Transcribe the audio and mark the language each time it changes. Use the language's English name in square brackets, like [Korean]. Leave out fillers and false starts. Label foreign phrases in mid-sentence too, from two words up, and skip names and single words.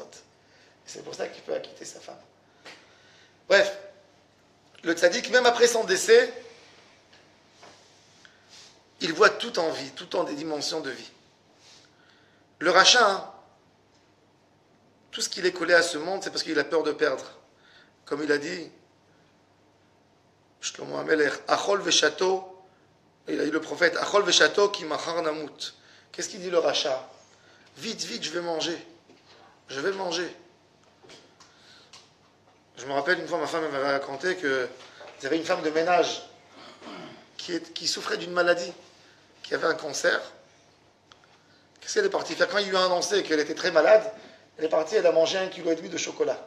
[French] Et c'est pour ça qu'il peut acquitter sa femme. Bref, le tzaddik, même après son décès, il voit tout en vie, tout en des dimensions de vie. Le rachat, tout ce qu'il est collé à ce monde, c'est parce qu'il a peur de perdre. Comme il a dit, Shlomo HaMelech, [Hebrew] אכול ושתו [French] Il a dit le prophète, [Hebrew] אכול ושתו כי מחר נמות. [French] Qu'est-ce qu'il dit le rachat? Vite, vite, je vais manger. Je vais manger. Je me rappelle une fois, ma femme m'avait raconté qu'il y avait une femme de ménage qui souffrait d'une maladie, qui avait un cancer. Qu'est-ce qu'elle est partie faire? Quand il lui a annoncé qu'elle était très malade, elle est partie, elle a mangé 1,5 kg de chocolat.